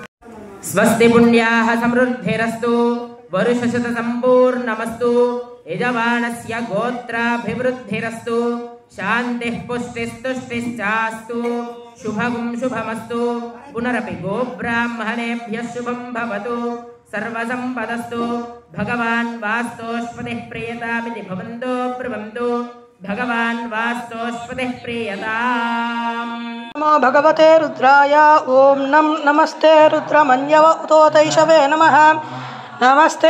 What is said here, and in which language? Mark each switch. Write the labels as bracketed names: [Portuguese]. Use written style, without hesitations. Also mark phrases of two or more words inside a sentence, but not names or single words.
[Sanskrit] స్వస్తి పుణ్యాః సమృద్ధిరస్తు వరుషశత సంపూర్ణమస్తు యజమానస్య గోత్రాభివృద్ధిరస్తు శాంతిః పుష్టిస్తుష్టిశ్చాస్తు శుభం శుభమస్తు పునరపి గోబ్రాహ్మణేభ్యః శుభం భవతు సర్వసంపదస్తు భగవాన్ వాస్తోష్పతిః ప్రియతామితి భవంతో బ్రువంతు భగవాన్ వాస్తోష్పతిః ప్రియతాం. नमो भगवते रुद्राय ओम नमस्ते रुद्रमन्यव उतोतैषवे नमः नमस्ते